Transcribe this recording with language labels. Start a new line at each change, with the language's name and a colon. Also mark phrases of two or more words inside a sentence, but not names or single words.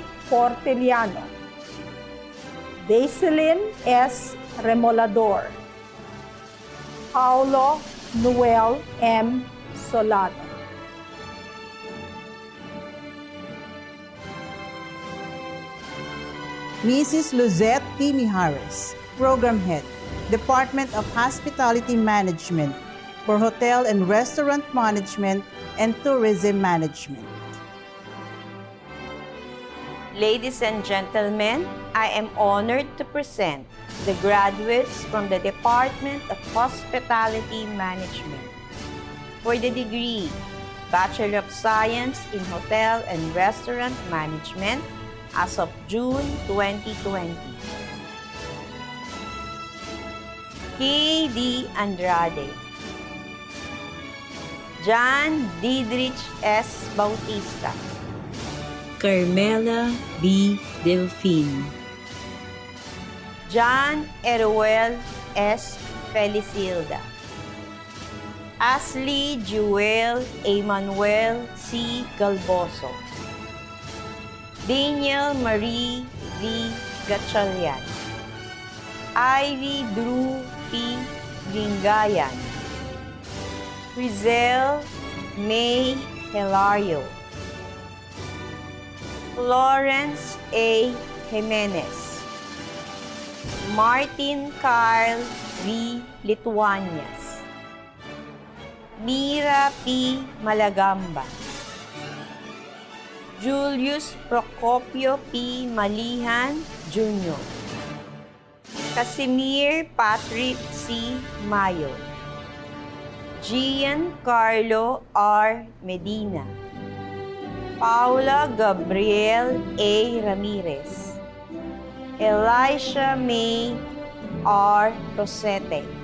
English: Porteliano, Daiselin S. Remolador, Paulo Noel M. Solano. Mrs. Luzette P. Mijares, Program Head, Department of Hospitality Management for Hotel and Restaurant Management and Tourism Management. Ladies and gentlemen, I am honored to present the graduates from the Department of Hospitality Management for the degree Bachelor of Science in Hotel and Restaurant Management as of June 2020. K.D. Andrade, John Didrich S. Bautista, Carmela B. Delfin, John Eruel S. Felicilda, Ashley Jewel Emmanuel C. Galboso, Daniel Marie V. Gatchalian, Ivy Drew P. Gingayan, Rizel May Hilario, Florence A. Jimenez, Martin Carl V. Lituanias, Mira P. Malagamba, Julius Procopio P. Malihan Jr., Casimir Patrick C. Mayo, Gian Carlo R. Medina, Paula Gabriel A. Ramirez, Elisha May R. Rosete.